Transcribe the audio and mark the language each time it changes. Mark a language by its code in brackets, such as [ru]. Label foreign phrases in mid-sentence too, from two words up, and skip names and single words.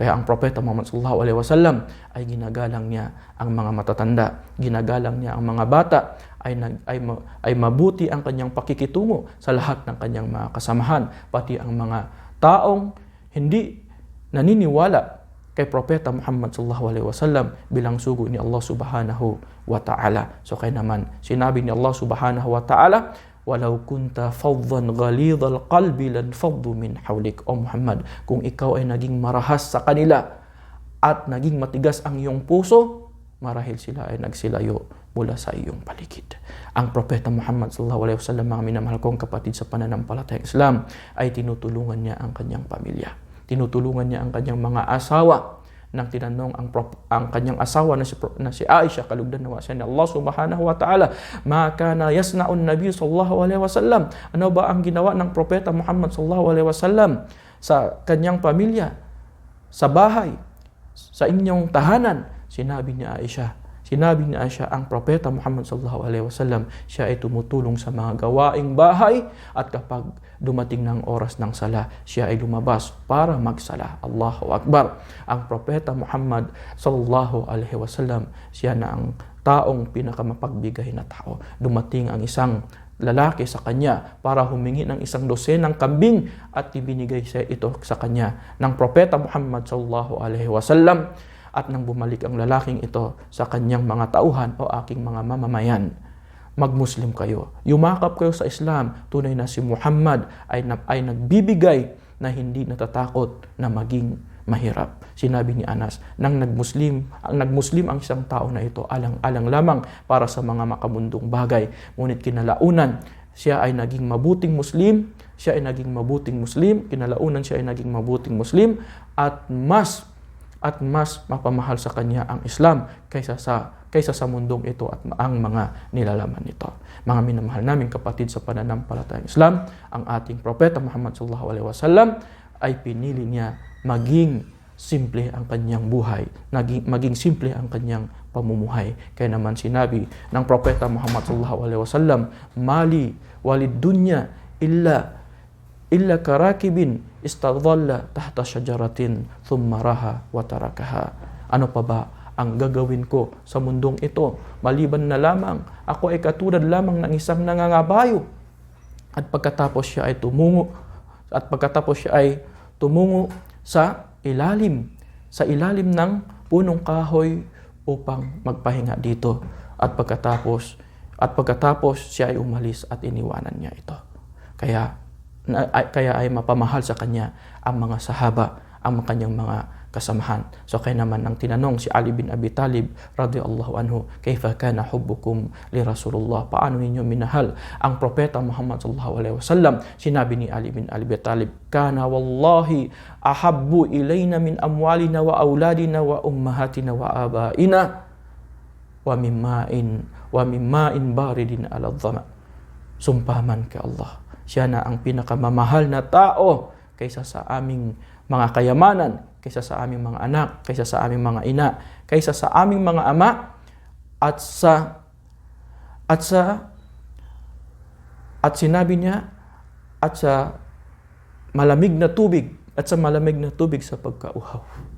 [tl] Kaya ang Propeta Muhammad [ar] صلى الله عليه وسلم [tl] ay ginagalang niya ang mga matatanda, ginagalang niya ang mga bata, ay mabuti ang kanyang pakikitungo sa lahat ng kanyang mga kasamahan, pati ang mga taong hindi naniniwala kay Propeta Muhammad [ar] صلى الله عليه وسلم [tl] bilang sugo ni Allah [ar] سبحانه وتعالى. [tl] So kaya naman sinabi ni Allah [ar] سبحانه وتعالى ولو كنت فظا غليظ القلب لانفضوا من حولك. [tl] O Muhammad, kung ikaw ay naging marahas sa kanila at naging matigas ang iyong puso, marahil sila ay nagsilayo mula sa iyong paligid. Ang Propeta Muhammad [ar] صلى الله عليه وسلم, [tl] mga minamahal kong kapatid sa pananampalatayang Islam, ay tinutulungan niya ang kanyang pamilya. Tinutulungan niya ang kanyang mga asawa. Nang tinanong ang kanyang asawa na si Aisha, kalugdan nawa siya ni Allah [ar] سبحانه وتعالى ما كان يصنع النبي صلى الله عليه وسلم, [tl] ano ba ang ginawa ng Propeta Muhammad [ar] صلى الله عليه وسلم [tl] sa kanyang pamilya, sa bahay, sa inyong tahanan? Sinabi ni Aisha, ang Propeta Muhammad [ar] صلى الله عليه وسلم, [tl] siya ay tumutulong sa mga gawaing bahay, at kapag dumating ng oras ng sala, siya ay lumabas para magsala. [ar] الله أكبر. [tl] Ang Propeta Muhammad [ar] صلى الله عليه وسلم, [tl] siya na ang taong pinakamapagbigay na tao. Dumating ang isang lalaki sa kanya para humingi ng isang dosenang kambing, at ibinigay siya ito sa kanya ng Propeta Muhammad [ar] صلى الله عليه وسلم. [tl] At nang bumalik ang lalaking ito sa kanyang mga tauhan, o aking mga mamamayan, magmuslim kayo, yumakap kayo sa Islam. Tunay na si Muhammad ay nagbibigay na hindi natatakot na maging mahirap. Sinabi ni Anas, nang nagmuslim ang isang tao na ito, alang-alang lamang para sa mga makamundong bagay. Ngunit kinalaunan, siya ay naging mabuting Muslim, kinalaunan siya ay naging mabuting Muslim, at mas mapamahal sa kanya ang Islam kaysa sa mundong ito at ang mga nilalaman nito. Mga minamahal naming kapatid sa pananampalatayang Islam, ang ating Propeta Muhammad [ar] صلى الله عليه وسلم [tl] ay pinili niya maging simple ang kanyang buhay, maging simple ang kanyang pamumuhay. Kaya naman sinabi ng Propeta Muhammad [ar] صلى الله عليه وسلم ما لي وللدنيا إلا كراكب استظل تحت شجرة ثم راح وتركها. [tl] Ano pa ba ang gagawin ko sa mundong ito, maliban na lamang ako ay katulad lamang ng isang nangangabayo, at pagkatapos siya ay tumungo sa ilalim ng punong kahoy upang magpahinga dito, at pagkatapos siya ay umalis at iniwanan niya ito. Kaya ay mapamahal sa kanya ang mga sahaba, ang kanyang mga kasamahan. So kaya naman nang tinanong si Ali bin Abi Talib [ar] رضي الله عنه كيف كان حبكم لرسول الله, [tl] paano ninyo minahal ang Propeta Muhammad [ar] صلى الله عليه وسلم? [tl] Sinabi ni Ali bin Abi Talib, [ar] كان والله أحب إلينا من أموالنا وأولادنا وأمهاتنا وآبائنا ومن الماء البارد على الظمأ. [tl] Sumpaman kay Allah, siya na ang pinakamamahal na tao kaysa sa aming mga kayamanan, kaysa sa aming mga anak, kaysa sa aming mga ina, kaysa sa aming mga ama, at sinabi niya, at sa malamig na tubig sa pagkauhaw.